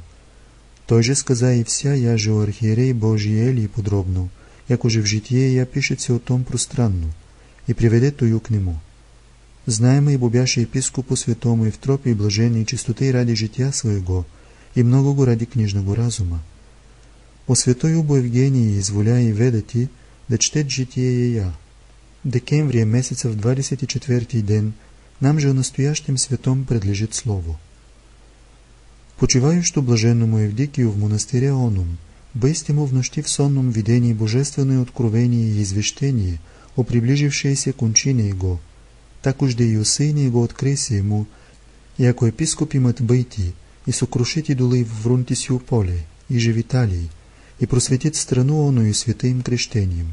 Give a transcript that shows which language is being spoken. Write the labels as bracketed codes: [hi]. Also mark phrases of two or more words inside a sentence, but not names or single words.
[cu] Той же сказа и вся яже о архиерей Божий Елии подробно, яко же в житие я пишется о том пространно, и приведе тою к нему. Знаемо и бобяше епископу святому Евтропий блаженной чистоты ради жития своего, и много го ради книжного разума. О святой убо Евгении изволя и ведати, да чтет житие я. Декемврия месеца в 24-ти ден, нам же о настоящем святом предлежит слово. Почивающу блаженному Евдикию в монастыре оном, бысти му в нощи в сонном видении божественное откровение и извещение о приближившейся кончине его, так уж да и о сыне его открыся ему, яко епископ имат быти, и сокрушит идолы в Врунтисью поле, и же Виталий, и просветит страну оно и святым крещением.